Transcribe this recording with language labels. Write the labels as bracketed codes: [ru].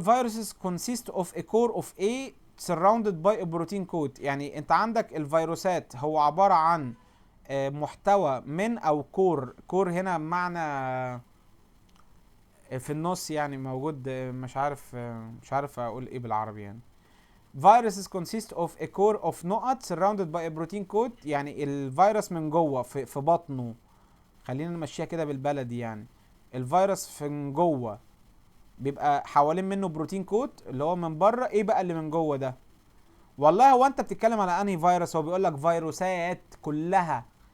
[en] viruses consist of a core of A surrounded by a protein coat. [ar] يعني انت عندك الفيروسات هو عبارة عن محتوى من او كور هنا بمعنى في النص يعني موجود، مش عارف اقول ايه بالعربي يعني. [en] viruses consist of a core of نقط surrounded by a protein coat. [ar] يعني الفيروس من جوه في بطنه، خلينا نمشيها كده بالبلدي يعني. الفيروس في جوه بيبقى حوالين منه بروتين كوت اللي هو من بره. ايه بقى اللي من جوه ده؟ والله هو انت بتتكلم على انهي فيروس؟ هو بيقول لك فيروسات كلها.